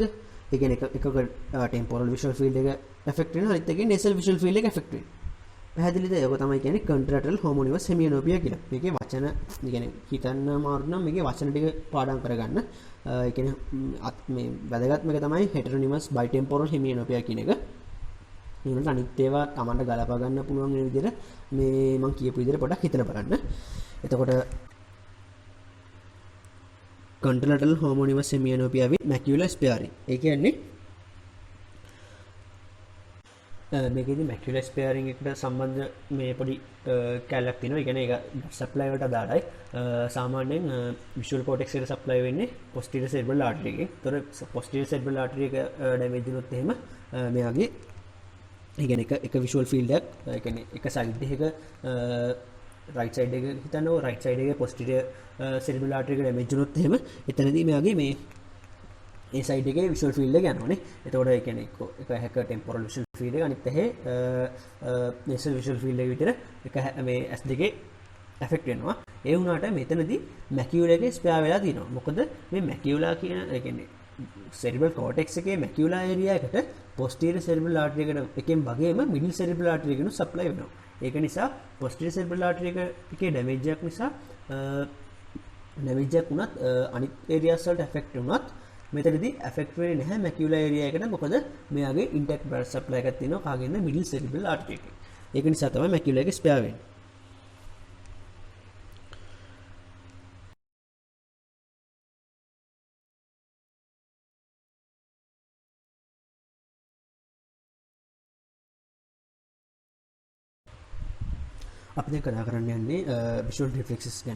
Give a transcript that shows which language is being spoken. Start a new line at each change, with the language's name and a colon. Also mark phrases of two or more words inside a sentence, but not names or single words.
Sinhala: ඒ කියන්නේ එක
English: temporal visual field
Sinhala: එක එෆෙක්ට් වෙනවා අනිත් එකේ
English: nasal visual field
Sinhala: එක එෆෙක්ට් වෙනවා පැහැදිලිද ඒක තමයි කියන්නේ
English: contralateral homonymous hemianopia
Sinhala: කියලා මේකේ වචන ඒ කියන්නේ හිතන්න මාරු නම් මේකේ වචන ටික පාඩම් කරගන්න ඒ කියන්නේ මේ වැදගත්ම එක තමයි
English: heteronymous bitemporal hemianopia
Sinhala: කියන එක ඊළඟට අනිත් ඒවා Tamanට ගලපා ගන්න පුළුවන් වෙන විදිහට මේ මම කියපු විදිහට පොඩ්ඩක් හිතලා බලන්න. එතකොට
English: congenital homonymous hemianopia with macular sparing. ඒ කියන්නේ මේකෙදි macular sparing එකට සම්බන්ධ මේ පොඩි කැලක් තියෙනවා. ඒ කියන්නේ ඒක supply වලට අදාළයි. සාමාන්‍යයෙන් visual cortex එකට supply වෙන්නේ posterior cerebral artery එකෙන්. ඒතර posterior cerebral artery එක damage වුණොත් එහෙම මෙයාගේ ඉගෙන එක visual field එකක් ඒ කියන්නේ එක සයිඩ් එකක right side එක හිතනවා right side එකේ posterior cerebral artery එක ඩැමේජ් වුණොත් එහෙම එතනදී මෙයාගේ මේ ඒ සයිඩ් එකේ visual field එක යනවානේ. එතකොට ඒ කියන්නේ එක හැක temporal visual field එක අනිත් ඇහි nasal visual field එක විතර එක මේ S දෙකේ ඇෆෙක්ට් වෙනවා. ඒ වුණාට මෙතනදී මැකියුලා එකේ ස්පෙයා වෙලා තියෙනවා. මොකද මේ මැකියුලා කියන ඒ කියන්නේ cerebral cortex එකේ macular area එකට posterior cerebral artery එකට එකෙන් වගේම middle cerebral artery එකනු supply වෙනවා. ඒක නිසා posterior cerebral artery එකේ damage එකක් නිසා damage එකක් වුණත් අනිත් areas වලට affect වුණත් මෙතනදී affect වෙන්නේ නැහැ macular area එකට. මොකද මෙයාගේ intact blood supply එකක් තියෙනවා කාගෙන්ද middle cerebral artery එකේ. ඒක නිසා තමයි macular එකේ spare වෙන්නේ. අපි දැන් කතා කරන්න යන්නේ visual reflexes ගැන.